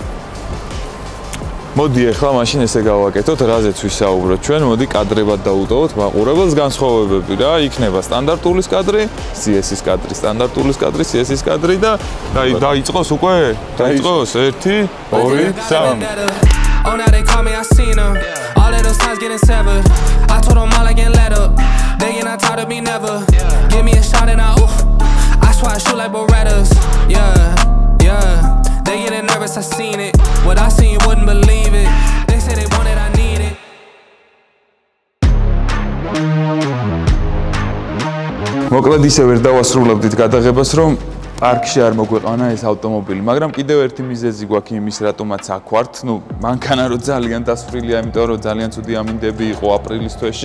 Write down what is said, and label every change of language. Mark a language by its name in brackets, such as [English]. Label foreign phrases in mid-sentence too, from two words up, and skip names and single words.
[Georgian] მოდი ახლა მაშინ ესე გავაკეთოთ, რაზეც ვისაუბროთ ჩვენ, მოდი კადრებად დავუტოვოთ მაყურებელს განსხვავებები რა, იქნება სტანდარტულის კადრი, CS-ის კადრი, სტანდარტულის კადრი, CS-ის კადრი და დაიწყოს უკვე? დაიწყოს 1 2 3 [English] Oh, now they call me, I seen them. All of those times getting severed. I told them all I can let up. They get not tired of me never. Give me a shot and I swear I shoot like Berettas. Yeah. They getting nervous, I seen it. What I seen, you wouldn't believe it. They say they want it, I need it. [Georgian] მოკლედ ისე ვერ დავასრულებდით გადაღებას, რომ პარკში არ მოგვეყანა ეს ავტომობილი, მაგრამ კიდევ ერთი მიზეზი გვაქვს იმის, რატომაც აქ ვართ. ნუ მანქანა რო ძალიან დასწრილია, იმიტომ რომ ძალიან ცუდი ამინდები იყო აპრილის თვეში.